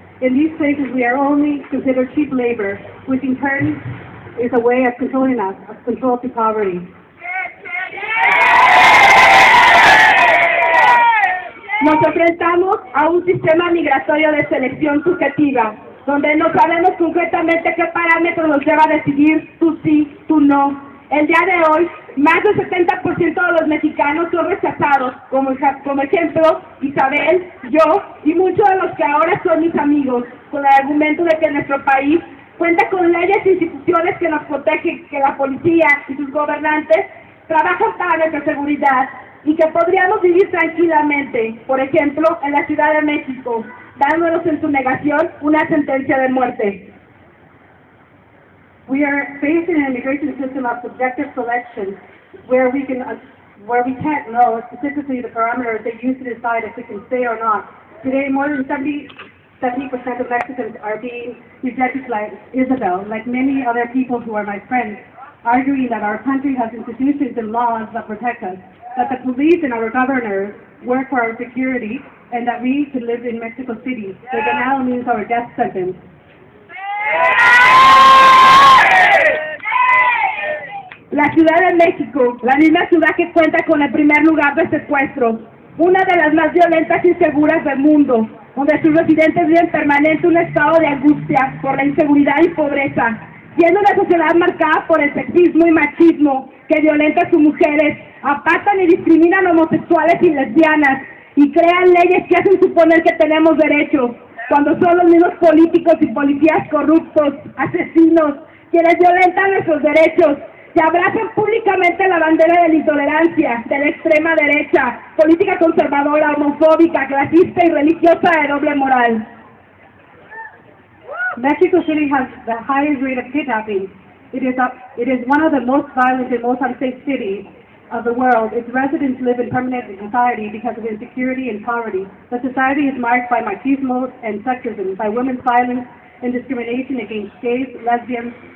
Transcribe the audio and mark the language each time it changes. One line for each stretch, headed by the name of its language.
English: In these places, we are only considered cheap labor, which in turn is a way of controlling us, of control to poverty.
Spanish: Nos enfrentamos a un sistema migratorio de selección subjetiva, donde no sabemos concretamente qué parámetros nos lleva a decidir tú sí, tú no. El día de hoy, más del 70% de los mexicanos son rechazados, como ejemplo, Isabel, yo y muchos de los que ahora son mis amigos, con el argumento de que nuestro país cuenta con leyes e instituciones que nos protegen, que la policía y sus gobernantes trabajan para nuestra seguridad y que podríamos vivir tranquilamente, por ejemplo, en la Ciudad de México, dándonos en su negación una sentencia de muerte.
English: We are facing an immigration system of subjective selection where we can't know specifically the parameters they use to decide if we can stay or not. Today, more than 70% of Mexicans are being rejected like Isabel, like many other people who are my friends, arguing that our country has institutions and laws that protect us, that the police and our governors work for our security, and that we can live in Mexico City. The denial means our death sentence.
Spanish: La Ciudad de México, la misma ciudad que cuenta con el primer lugar de secuestros, una de las más violentas y seguras del mundo, donde sus residentes viven permanente un estado de angustia por la inseguridad y pobreza, siendo una sociedad marcada por el sexismo y machismo que violenta a sus mujeres, apartan y discriminan a homosexuales y lesbianas, y crean leyes que hacen suponer que tenemos derechos, cuando son los mismos políticos y policías corruptos, asesinos, quienes violentan nuestros derechos, que abrazan públicamente la bandera de la intolerancia, de la extrema derecha, política conservadora, homofóbica, clasista y religiosa de doble moral.
English: Mexico City has the highest rate of kidnapping. It is one of the most violent and most unsafe cities of the world. Its residents live in permanent anxiety because of insecurity and poverty. The society is marked by machismo and sexism, by women's violence and discrimination against gays, lesbians.